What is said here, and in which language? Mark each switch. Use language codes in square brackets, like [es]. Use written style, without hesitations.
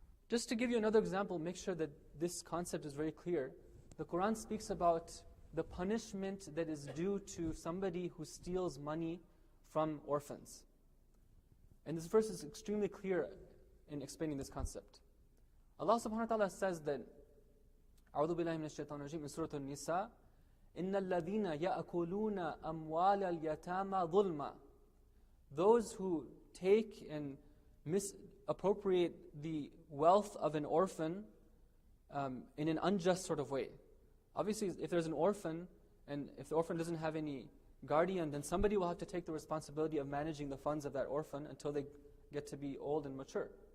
[en] Just to give you another example, make sure that this concept is very clear. The Quran speaks about the punishment that is due to somebody who steals money from orphans. And this verse is extremely clear in explaining this concept. Allah subhanahu wa ta'ala says that [ar] أعوذ بالله من الشيطان الرجيم [en] in Surah An-Nisa, [ar] إِنَّ الَّذِينَ يَأْكُلُونَ أَمْوَالَ الْيَتَامَى ظُلْمًا. [en] Those who take and misappropriate the wealth of an orphan in an unjust sort of way. Obviously, if there's an orphan, and if the orphan doesn't have any guardian, then somebody will have to take the responsibility of managing the funds of that orphan until they get to be old and mature.